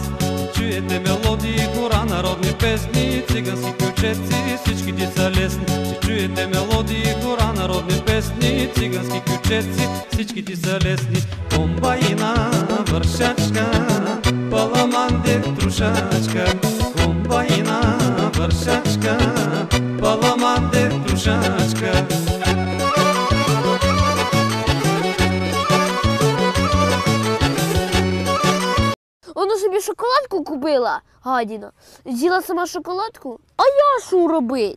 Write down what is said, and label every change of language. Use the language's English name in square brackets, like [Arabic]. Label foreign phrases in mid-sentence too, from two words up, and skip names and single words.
[Bulgarian] Чуете мелодии, хора, народни песни, цигански ключеци, всичките са лесни. Ще чуете мелодии, хора, народни песни, цигански ключеци, всичките са лесни. Комбайна, вършачка, паламанде, трушачка. Комбайна, вършачка, паламанде, трушачка. [Ukrainian] Вона собі шоколадку купила, гадіна. З'їла сама шоколадку. А я що робить?